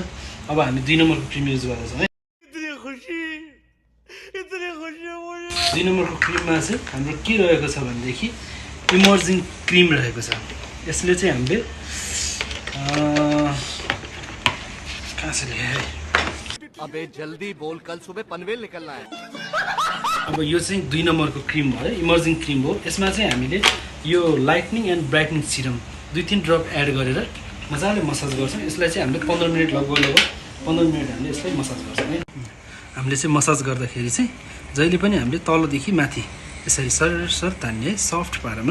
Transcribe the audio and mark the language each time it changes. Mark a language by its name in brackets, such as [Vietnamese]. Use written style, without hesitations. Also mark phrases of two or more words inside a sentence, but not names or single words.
[Nepali] अब हामी 2 नम्बरको क्रिम युज गर्दैछौँ है। 2 नम्बरको क्रिममा चाहिँ हाम्रो के रहेको छ भनेदेखि [English] emerging cream [Nepali] रहेको छ। यसले चाहिँ हामीले कहाँ से ल्याए है? [Hindi] अबे जल्दी बोल, कल सुबह पनवेल निकलना है। [Nepali] अब यो चाहिँ 2 नम्बरको क्रिम हो, [English] emerging cream [Nepali] हो। यसमा चाहिँ हामीले यो [English] lightening and brightening serum [Nepali] 2-3 [English] drop add [Nepali] गरेर मजाले मसाज गर्छौँ। यसलाई चाहिँ हामीले 15 मिनट लगभग 15 मिनट हामीले यसलाई मसाज गर्छौँ है। हामीले चाहिँ मसाज गर्दाखेरि चाहिँ जहिले पनि हामीले तलदेखि माथि यसरी सर तान्ने है, सफ्ट पारामा।